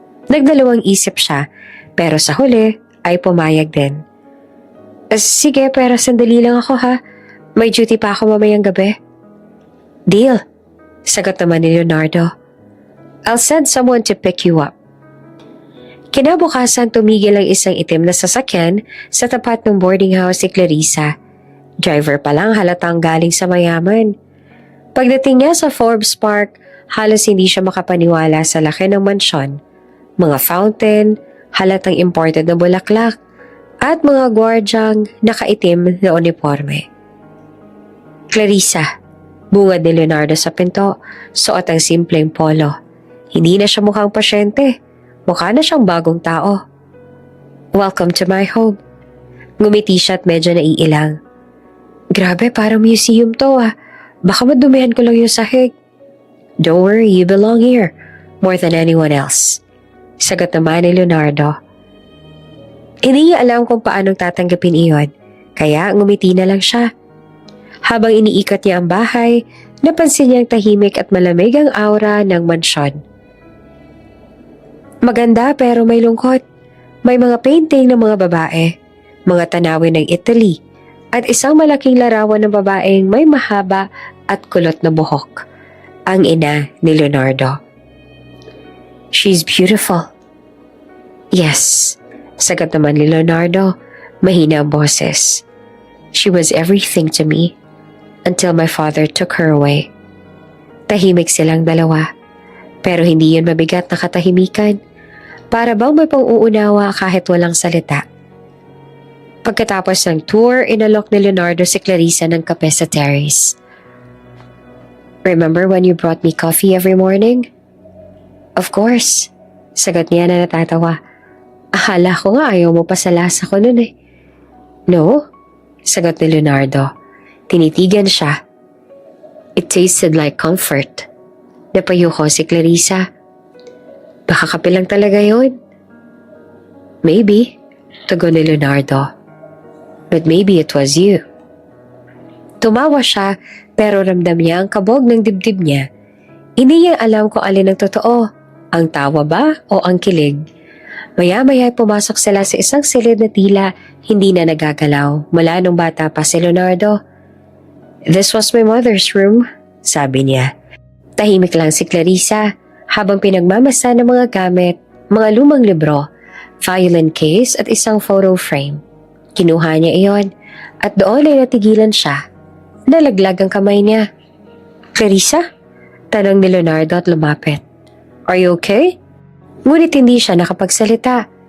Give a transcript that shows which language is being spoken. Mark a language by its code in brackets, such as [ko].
[tl] Nagdalawang isip siya, pero sa huli ay pumayag din. Sige, pero sandali lang ako ha. May duty pa ako mamayang gabi. Deal, sagot naman ni Leonardo. [en] I'll send someone to pick you up. [tl] Kinabukasan tumigil ang isang itim na sasakyan sa tapat ng boarding house ni Clarissa. Driver pa lang halatang galing sa mayaman. Pagdating niya sa Forbes Park, halos hindi siya makapaniwala sa laki ng mansyon. Mga fountain, halatang imported na bulaklak, at mga gwardyang nakaitim na uniforme. Clarissa, bungad ni Leonardo sa pinto, suot ang simpleng polo. Hindi na siya mukhang pasyente, mukha na siyang bagong tao. [en] Welcome to my home. [tl] Ngumiti siya at medyo naiilang. Grabe, parang museum to ah. Baka madumihan ko lang yung sahig. [en] Don't worry, you belong here more than anyone else. [tl] Sagot naman ni Leonardo. Hindi niya alam kung paanong tatanggapin iyon, kaya ngumiti na lang siya. Habang iniikot niya ang bahay, napansin niyang tahimik at malamig ang aura ng mansyon. Maganda pero may lungkot. May mga painting ng mga babae, mga tanawin ng Italy, at isang malaking larawan ng babaeng may mahaba at kulot na buhok. Ang ina ni Leonardo. [en] She's beautiful. [tl] Yes, sagot naman ni Leonardo, mahina ang boses. [en] She was everything to me until my father took her away. [tl] Tahimik silang dalawa, pero hindi yun mabigat na katahimikan. Para bang may pang-uunawa kahit walang salita. Pagkatapos ng tour, inalok ni Leonardo si Clarissa ng kape sa terrace. [en] Remember when you brought me coffee every morning? Of course, [tl] sagot niya na natatawa. Akala ko nga ayaw mo pa sa lasa ko nun eh. No, sagot ni Leonardo. Tinitigan siya. [en] It tasted like comfort. [tl] Napayuko si Clarissa. Baka kape lang talaga yun. Maybe, tugon ni Leonardo. [en] But maybe it was you. [tl] Tumawa siya pero ramdam niya ang kabog ng dibdib niya. Hindi niya alam kung alin ang totoo, ang tawa ba o ang kilig. Maya-maya pumasok sila sa isang silid na tila hindi na nagagalaw mula nung bata pa si Leonardo. [en] This was my mother's room, [tl] sabi niya. Tahimik lang si Clarissa habang pinagmamasa ng mga gamit, mga lumang libro, violin case at isang photo frame. Kinuha niya iyon at doon ay natigilan siya. Nalaglag ang kamay niya. Clarissa? Tanong ni Leonardo at lumapit. [en] Are you okay? [tl] Ngunit hindi siya nakapagsalita.